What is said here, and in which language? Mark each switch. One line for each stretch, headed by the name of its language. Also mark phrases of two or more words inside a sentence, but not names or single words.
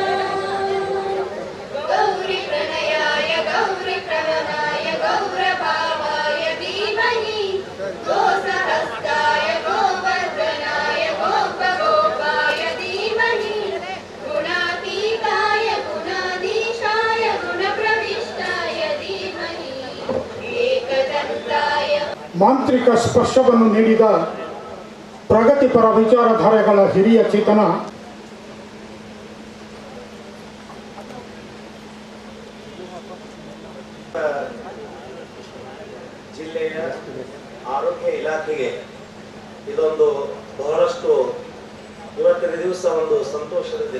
Sanskrit: गौरीप्रणयाय गौरीप्रवणाय गौरभावाय धीमहि, गोसहस्ताय गोवर्धनाय गोपगोपाय धीमहि, गुणातीताय गुणाधीशाय गुणप्रविष्टाय धीमहि, एकदन्ताय.
Kannada: ಮಾಂತ್ರಿಕ ಸ್ಪರ್ಶವನ್ನು ನೀಡಿದ ಪ್ರಗತಿಪರ ವಿಚಾರಧಾರೆಗಳ ಹಿರಿಯ ಚೇತನ ಜಿಲ್ಲೆಯ ಆರೋಗ್ಯ ಇಲಾಖೆಗೆ ಇದೊಂದು ಬಹಳಷ್ಟು ಇವತ್ತಿನ ದಿವಸ ಒಂದು ಸಂತೋಷದ ದಿನ.